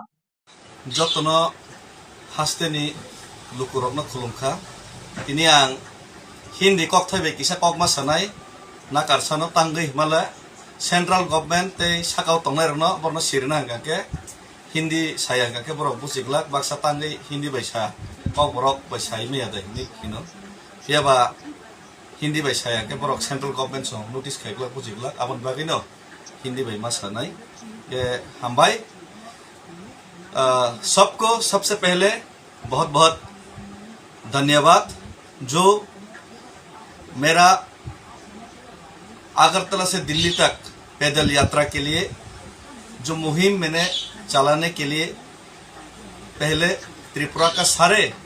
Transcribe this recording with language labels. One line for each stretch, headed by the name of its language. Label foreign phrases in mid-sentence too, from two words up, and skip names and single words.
Kok Borok: jotono hasteni lukurokno khulumkha ini ang hindi kok thaibe kisa kok ma sanai nakarsano tangui mala
English: central government
Kok Borok: tei sakau tongnai rokno borno sirna hangke hindi saya hangke borok busiklak baksa tangui hindi baisa kok borok baisai meya dai ni kino hiaba hindi bai saya ke borok
English: central government
Kok Borok: song notice khaikla bujiklak abon bagino hindi bai masanai
Hindi: ये हम भाई सबको सबसे पहले बहुत बहुत धन्यवाद जो मेरा अगरतला से दिल्ली तक पैदल यात्रा के लिए जो मुहिम मैंने चलाने के लिए पहले त्रिपुरा का सारे